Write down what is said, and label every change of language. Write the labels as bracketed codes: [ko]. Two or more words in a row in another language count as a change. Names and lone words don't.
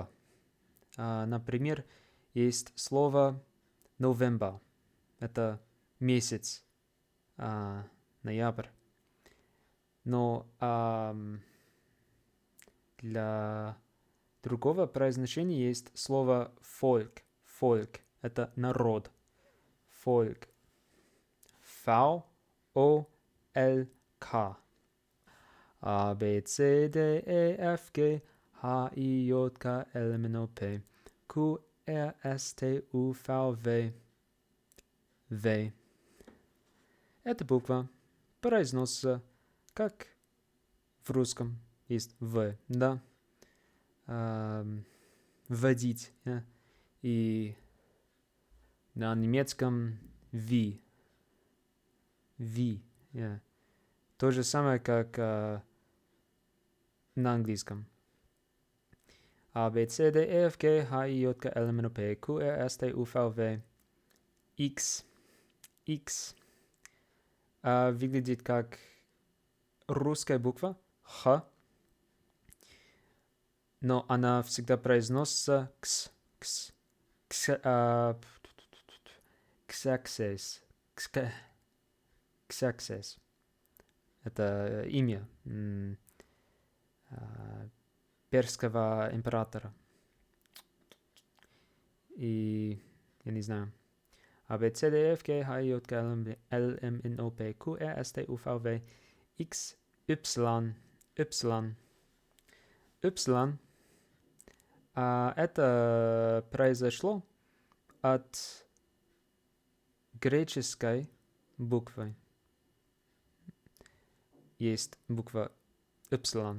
[ru] Например, есть слово November. Это месяц, ноябрь. Но для другого произношения есть слово folk. Folk – это народ. Folk. [de] V-O-L-K. A, B, C, D, E, F, G, H, I, J, K, L, M, N, O, P, Q, R, S, T, U, V, W. [ru] В. Эта буква произносится как в русском есть В, да? Вводить. И на немецком V. [de] V. [ru] То же самое, как на английском. [de] A, B, C, D, E, F, G, H, I, J, K, L, M, N, O, P, Q, R, S, T, U, V, W. [ru] X. Выглядит как русская буква Х, но она всегда произносится Xerxes. Это имя персского императора. И я не знаю. [de] A, B, C, D, F, G, H, I, J, K, L, M, N, O, P, Q, R, S, T, U, V, W, X, Y. [ru] Это произошло от греческой буквы. есть буква Y.